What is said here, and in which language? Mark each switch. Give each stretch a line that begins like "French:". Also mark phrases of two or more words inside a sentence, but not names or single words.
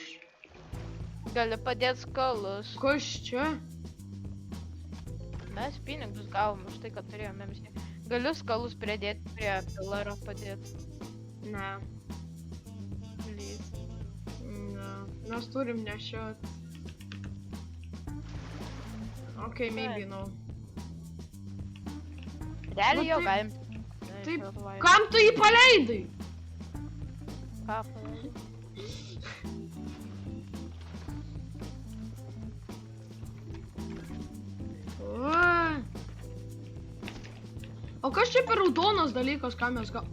Lithuanian: Gali padėti skolus. Kas čia? Mes pinigus gavom už tai, kad turėjome visi. Galiu skolus pridėti prie pilaro padėti. Ne.
English: Please.
Lithuanian: Ne. Mes turim nešiot.
English: Okay, maybe no.
Lithuanian: Realiai jau Nu, galim. Taip, kam tu jį paleidai? Ką paleidai? O kas čia per raudonas dalykas, ką mes gal...